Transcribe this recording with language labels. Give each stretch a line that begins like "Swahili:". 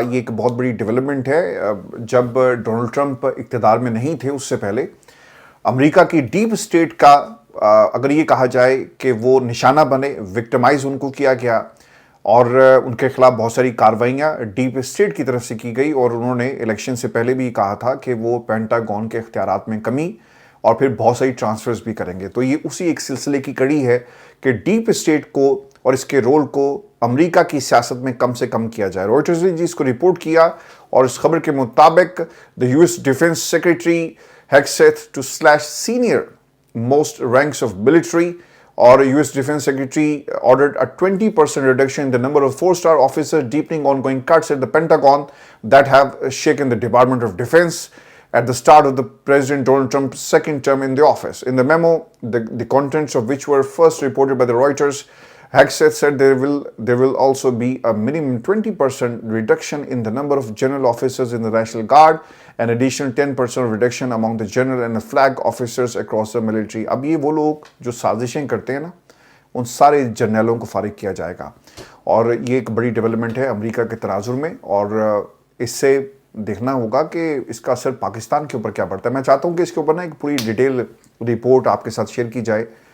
Urdu: یہ ایک بہت بڑی ڈیولپمنٹ ہے. جب ڈونلڈ ٹرمپ اقتدار میں نہیں تھے اس سے پہلے امریکہ کی ڈیپ اسٹیٹ کا اگر یہ کہا جائے کہ وہ نشانہ بنے, وکٹمائز ان کو کیا گیا, اور ان کے خلاف بہت ساری کارروائیاں ڈیپ اسٹیٹ کی طرف سے کی گئی. اور انہوں نے الیکشن سے پہلے بھی کہا تھا کہ وہ پینٹاگون کے اختیارات میں کمی اور پھر بہت ساری ٹرانسفرز بھی کریں گے. تو یہ اسی ایک سلسلے کی کڑی ہے کہ ڈیپ اسٹیٹ کو اور اس کے رول کو امریکہ کی سیاست میں کم سے کم کیا جائے. روئٹرز نے جی اس کو رپورٹ کیا, اور اس خبر کے مطابق
English: the US defence secretary Hegseth to slash senior most ranks of military, or US Defense Secretary ordered a 20% reduction in the number of 4-star officers, deepening ongoing cuts at the Pentagon that have shaken the Department of Defense at the start of the President Donald Trump's second term in the office. In the memo, the contents of which were first reported by the Reuters, Hegseth said there will also be a minimum 20% reduction in the number of general officers in the National Guard, and additional 10% reduction among the general and the flag officers across the military.
Urdu: اب یہ وہ لوگ جو سازشیں کرتے ہیں نا, ان سارے جرنیلوں کو فارغ کیا جائے گا. اور یہ ایک بڑی ڈیولپمنٹ ہے امریکہ کے تناظر میں, اور اس سے دیکھنا ہوگا کہ اس کا اثر پاکستان کے اوپر کیا پڑتا ہے. میں چاہتا ہوں کہ اس کے اوپر نا ایک پوری ڈیٹیل رپورٹ آپ کے ساتھ شیئر کی جائے,